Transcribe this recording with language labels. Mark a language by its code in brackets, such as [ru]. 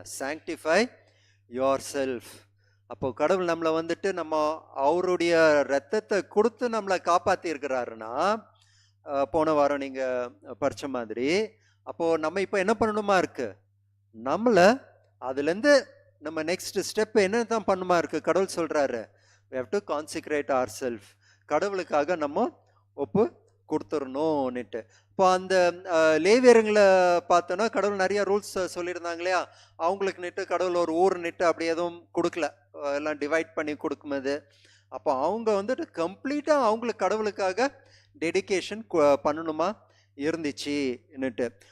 [en] Sanctify yourself. [ta] அப்போ கடவுள் நம்மளை வந்துட்டு நம்ம அவருடைய ரத்தத்தை கொடுத்து நம்மளை காப்பாற்றி இருக்கிறாருன்னா, போன வாரம் நீங்கள் படித்த மாதிரி, அப்போது நம்ம இப்போ என்ன பண்ணணுமா இருக்கு? நம்மளை அதுலேருந்து நம்ம நெக்ஸ்ட் ஸ்டெப் என்ன தான் பண்ணுமா இருக்கு? கடவுள் சொல்கிறாரு, [en] we have to consecrate ourselves. [ta] கடவுளுக்காக நம்ம ஒப்பு கொடுத்துடணும்னுட்டு. இப்போ அந்த லேவியருங்களை பார்த்தோன்னா கடவுள் நிறைய ரூல்ஸ் சொல்லியிருந்தாங்க இல்லையா? அவங்களுக்கு நிட்டு கடவுள் ஒரு ஊர் நிட்டு அப்படி எதுவும் கொடுக்கல, எல்லாம் டிவைட் பண்ணி கொடுக்கும்போது. அப்போ அவங்க வந்துட்டு கம்ப்ளீட்டாக அவங்களுக்கு கடவுளுக்காக டெடிகேஷன் பண்ணணுமா இருந்துச்சுன்னுட்டு.